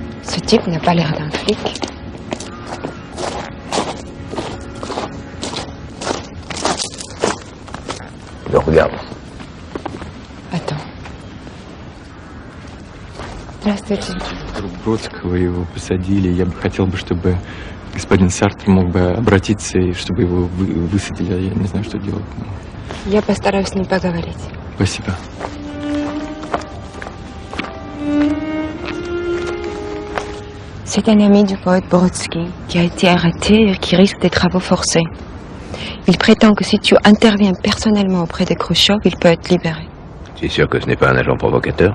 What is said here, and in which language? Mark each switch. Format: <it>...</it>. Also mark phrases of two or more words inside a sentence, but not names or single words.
<fr>Ce type n'a pas l'air d'un flic. Je regarde. Attends.</fr> <ru>Здравствуйте. Бродского его посадили. Я бы хотел, чтобы господин Сартр мог бы обратиться, и чтобы его высадили. Я не знаю, что делать. Я постараюсь с ним поговорить. Спасибо.</ru> <fr>C'est un ami du poète Brodsky qui a été arrêté et qui risque des travaux forcés. Il prétend que si tu interviens personnellement auprès de Khrouchtchev, il peut être libéré. Tu es sûr que ce n'est pas un agent provocateur?</fr>